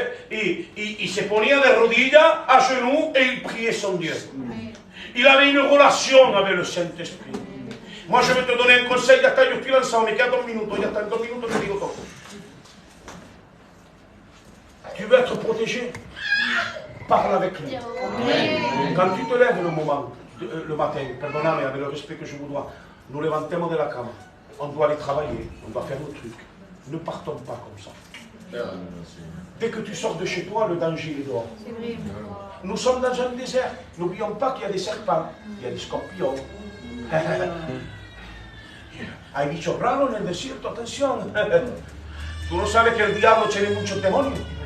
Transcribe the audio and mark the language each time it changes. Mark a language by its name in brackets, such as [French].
[French] Et il [Spanish] se ponía de rodillas, [French] à genoux, et il priait son Dieu. Il avait une relation avec le Saint-Esprit. Moi, je vais te donner un conseil, [Spanish] ya está, yo estoy lanzado, me quedan 2 minutos, ya está, en 2 minutos te digo todo. [French] Tu veux être protégé? Parle avec lui. Quand tu te lèves le matin, pardonnez-moi avec le respect que je vous dois, nous [Spanish] levantons de la cama, [French] on doit aller travailler, on doit faire nos trucs. Ne partons pas comme ça. Dès que tu sors de chez toi, le danger est dehors. Nous sommes dans un désert. N'oublions pas qu'il y a des serpents, il y a des scorpions. [Spanish] Hay bichos raros en el desierto, atención. Tú no sabes que el diablo tiene muchos demonios.